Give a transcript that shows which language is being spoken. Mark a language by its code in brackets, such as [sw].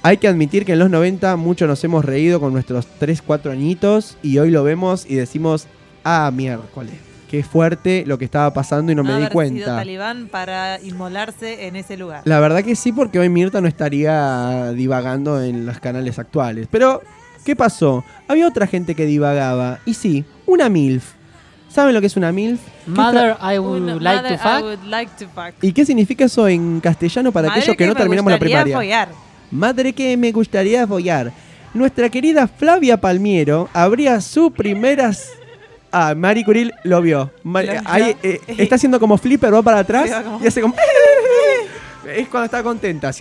[es] Hay que admitir que en los 90 muchos nos hemos reído con nuestros 3-4 añitos y hoy lo vemos y decimos, ah, miércoles. Qué fuerte lo que estaba pasando y no me di cuenta. No haber sido talibán para inmolarse en ese lugar. La verdad que sí, porque hoy Mirtha no estaría divagando en los canales actuales. Pero, ¿qué pasó? Había otra gente que divagaba. Y sí, una MILF. ¿Saben lo que es una MILF? [en] Mother, I would like to fuck. [es] ¿Y qué significa eso en castellano para aquellos que no terminamos la primaria? Madre que me gustaría follar. Nuestra querida Flavia Palmiero abría su primera... Ah, Marie Curie lo vio. Está haciendo como flipper, va para atrás y hace como... Es cuando está contenta.